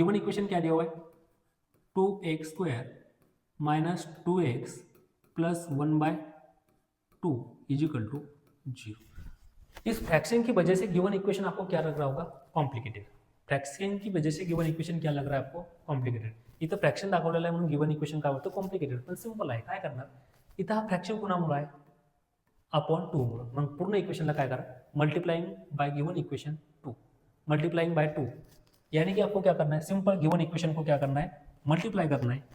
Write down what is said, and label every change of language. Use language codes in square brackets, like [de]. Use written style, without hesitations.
[hi] Given equation क्या दिया हुआ है, 2x² - 2x + 1/2 इजिकल टू 0। इस फ्रैक्शन की वजह से गिवन इक्वेशन आपको क्या लग रहा होगा, कॉम्प्लिकेटेड। फ्रॅक्शन की वजह से गिवन इक्वेशन क्या लग रहा है आपको, कॉम्प्लिकेटेड। [mr] इथं फ्रॅक्शन दाखवलेलं आहे म्हणून गिवन इक्वेशन काय होतं, कॉम्प्लिकेटेड, पण सिंपल आहे। काय करणार, इथं हा फ्रॅक्शन कोणामुळे आहे, अपॉन 2 मुळे। मग पूर्ण इक्वेशनला काय करा, [hi] multiplying by given equation 2, multiplying by 2, यानी कि आपको क्या करना है, सिंपल गिवन इक्वेशन को क्या करना है, मल्टीप्लाई करना है।